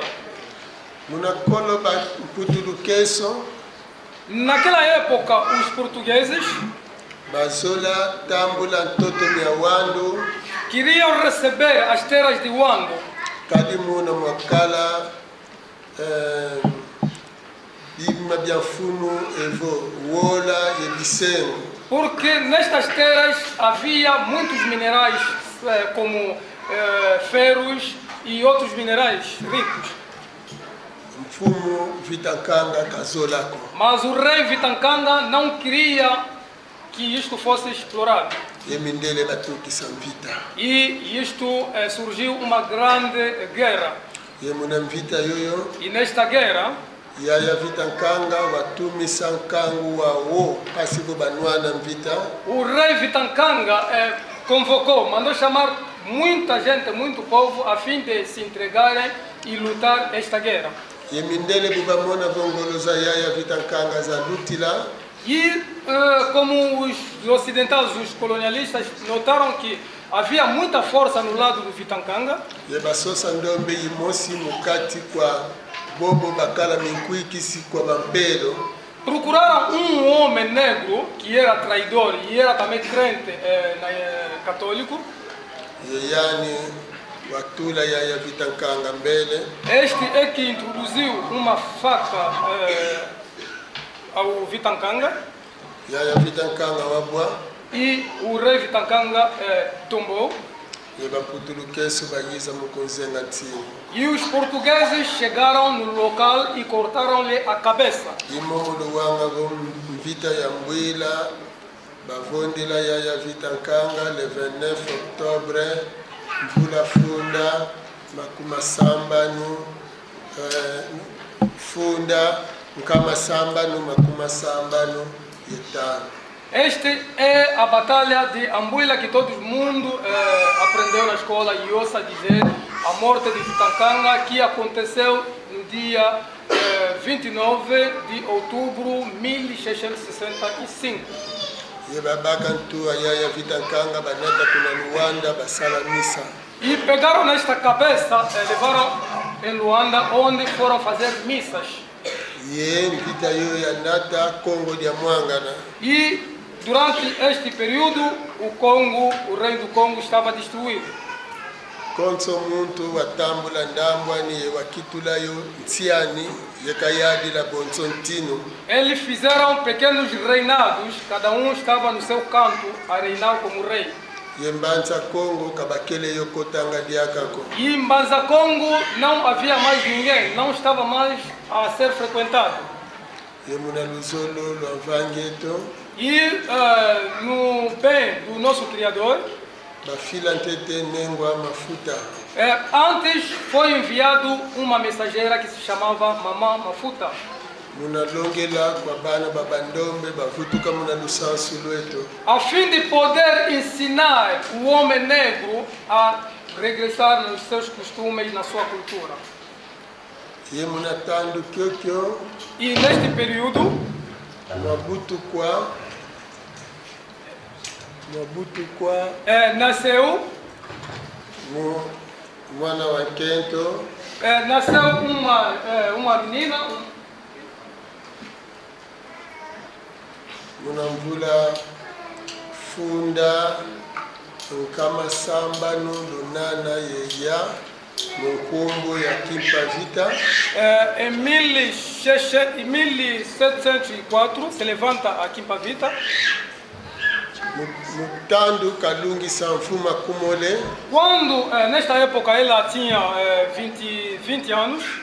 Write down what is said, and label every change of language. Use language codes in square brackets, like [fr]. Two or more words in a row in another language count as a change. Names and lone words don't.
[kg] Munakolo ba Mputulu Keso. [pt] Naquela época, os portugueses [kg] Bazola Tambula Toto Miawando. [pt] queriam receber as terras de Wando. [kg] Kadimuna Mwakala Bima Biafuno Evo Wola e Bisengo. [pt] Porque nestas terras havia muitos minerais, como ferros e outros minerais ricos. [kg] Mfumu Vitankanga Kazolako. [pt] Mas o rei Vitankanga não queria que isto fosse explorado. [kg] Yemindele Batuki Samvita. [pt] E isto surgiu uma grande guerra. [kg] Yemunamvita yoyo. [pt] E nesta guerra, [kg] Yaya Vitankanga Watumi Sankangu wa wo Pasivo Banwana Mvita. [pt] o rei Vitankanga convocou, mandou chamar muita gente, muito povo, a fim de se entregarem e lutar esta guerra. [kg] Yemindele Bubamona Vongoloza Yaya Vitankanga za Lutila. [pt] E como os ocidentais, os colonialistas, notaram que havia muita força no lado do Vitankanga, [kg] Yebasosa Ndombe Yimosi Mukati kwa Bobo Bakala Minkuikisi kwa Bampelo. [pt] procuraram homem negro que era traidor e era também crente católico. [kg] Yeyani Watula Yaya Vitankanga Mbele. [pt] Este é que introduziu uma faca ao Vitankanga [kg] Yaya Vitankanga Wabwa. [pt] e o rei Vitankanga tombou. [kg] Yebaputulu Keso Bagiza Mukonzenga Tini. [pt] E os portugueses chegaram no local e cortaram-lhe a cabeça. [kg] Imomulo wanga Vita Yambwila Bavondila Yaya Vitankanga [fr] le 29 octobre [kg] Mvula Funda Makuma Sambanu Funda Nkama Sambanu Makuma Sambanu Yetano. [pt] Esta é a batalha de Ambuila que todo mundo aprendeu na escola e ouça dizer, a morte de Vitankanga, que aconteceu no dia 29 de outubro de 1665. [kg] Yebabakantu Yaya Vitankanga Banata Kuna Luanda Basala Misa. [pt] E pegaram nesta cabeça, levaram em Luanda, onde foram fazer missas. [kg] Ye Vita Yo Yanata Congo de Mwangana. [pt] E durante este período, o Congo, o reino do Congo, estava destruído. [kg] Konso muntu watambula ndambwani wakitulayo ntiani yekayadi la bonsontino. [pt] Eles fizeram pequenos reinados, cada estava no seu canto a reinar como rei. [kg] Yembanza Congo kabakele yokotanga diakako. [pt] E em Mbanza Congo não havia mais ninguém, não estava mais a ser frequentado. [kg] Yemuna luzolo lwanvangeto. [pt] E no bem do nosso Criador, [kg] bafila ntete nengwa mafuta. [pt] Antes foi enviado uma mensageira que se chamava Mamã Mafuta. [kg] Munalongela kwa bana babandombe bavutuka muna lusansu lweto. [pt] A fim de poder ensinar o homem negro a regressar nos seus costumes, na sua cultura. [kg] Ye munatando kyokyo. [pt] E neste período, [kg] Mobutu kwa [pt] nasceu [kg] mwana wa Kento. [pt] Nasceu uma menina. [kg] Munamvula Funda Nkama Samba no Lunana Yeya Nkungu ya Kimpavita. [pt] Em 1704 se levanta a Kimpavita. [kg] Mutando Kalungi Sanfuma Kumole. [pt] Quando, nesta época, ela tinha 20 anos.